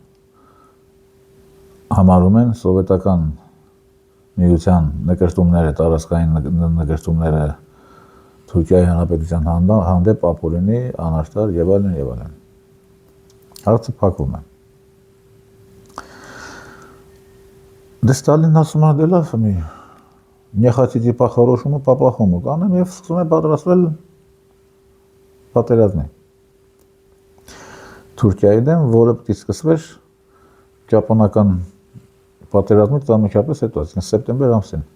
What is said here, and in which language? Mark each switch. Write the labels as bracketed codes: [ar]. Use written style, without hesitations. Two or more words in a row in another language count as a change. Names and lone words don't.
[hy] համարում են սովետական միության նկրտումները, տարածքային նկրտումները Թուրքիայի Հանրապետության հանդեպ ապօրինի, անարդար եւ այլն եւ այլն։ Հարցը փակվում է։ Դե Ստալինն ասում է, դե լավ, [ru] не хотите по-хорошему, по-плохому [hy] կանեմ եւ սկսում է պատրաստվել պատերազմի։ Թուրքիայի դեմ, որը պետք է սկսվեր ճապոնական պատերազմից անմիջապես հետո, այսինքն սեպտեմբեր ամսին։